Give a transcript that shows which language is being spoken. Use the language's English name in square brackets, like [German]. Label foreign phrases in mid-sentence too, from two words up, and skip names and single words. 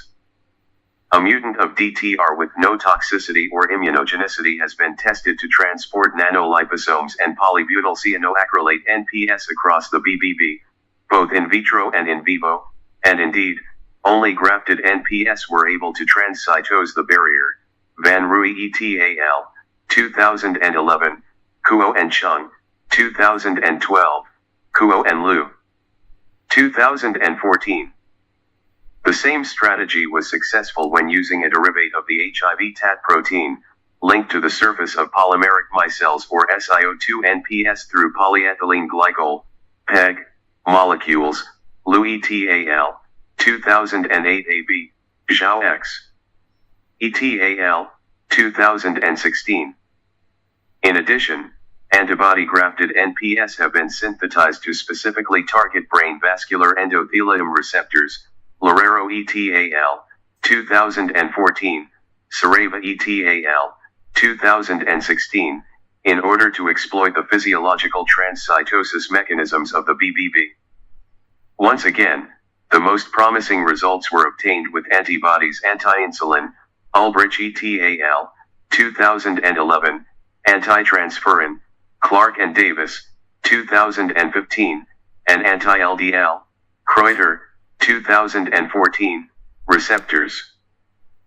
[English] A mutant of DTR with no toxicity or immunogenicity has been tested to transport nanoliposomes and polybutyl cyanoacrylate NPS across the BBB, both in vitro and in vivo, and indeed, only grafted NPS were able to transcytose the barrier. Van Rooij et al., 2011, Kuo and Chung, 2012, Kuo and Liu, 2014. The same strategy was successful when using a derivative of the HIV TAT protein, linked to the surface of polymeric micelles or SiO2 NPS through polyethylene glycol, PEG, molecules. Liu et al., 2008 AB, Zhao X. et al., 2016. In addition, antibody-grafted NPS have been synthesized to specifically target brain vascular endothelium receptors. Lorero et al., 2014, Sareva et al., 2016, in order to exploit the physiological transcytosis mechanisms of the BBB. Once again, the most promising results were obtained with antibodies anti-insulin, Ulbrich et al., 2011, anti-transferrin, Clark and Davis, 2015, and anti-LDL, Kreuter, 2014, receptors.